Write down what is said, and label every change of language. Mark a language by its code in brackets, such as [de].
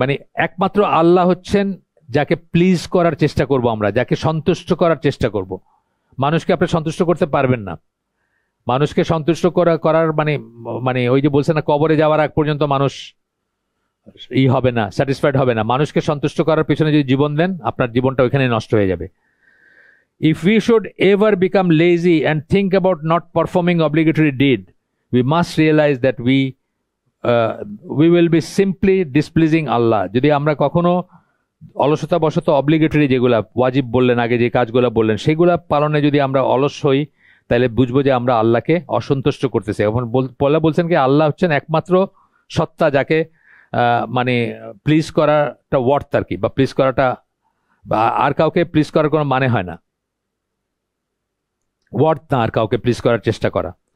[bn] মানে একমাত্র আল্লাহ হচ্ছেন যাকে প্লিজ করার চেষ্টা করব আমরা, যাকে সন্তুষ্ট করার চেষ্টা করব। মানুষকে আপনি সন্তুষ্ট করতে পারবেন না। মানুষকে সন্তুষ্ট করার মানে মানে ওই যে বলছে না, কবরে যাওয়ার আগ পর্যন্ত মানুষ হবে না, স্যাটিসফাইড হবে না। মানুষকে সন্তুষ্ট করার পিছনে যদি জীবন দেন, আপনার জীবনটা ওইখানে নষ্ট হয়ে যাবে। [en] If we should ever become lazy and think about not performing obligatory deed, we must realize that we will be simply displeasing Allah. [bn] যদি আমরা কখনো অলসতা বশত অব্লিগেটরি যেগুলা ওয়াজিব বললেন, আগে যে কাজগুলো বললেন, সেগুলা পালনে যদি আমরা অলস হই, তাহলে বুঝবো যে আমরা আল্লাহকে অসন্তুষ্ট করতেছি। এখন বলছেন কি, আল্লাহ হচ্ছেন একমাত্র সত্তা যাকে মানে প্লিজ করাটা ওয়ার্থ আর কি, বা প্লিজ করাটা, বা আর কাউকে প্লিজ করার কোনো মানে হয় না, ওয়ার্থ না আর কাউকে প্লিজ করার চেষ্টা করা।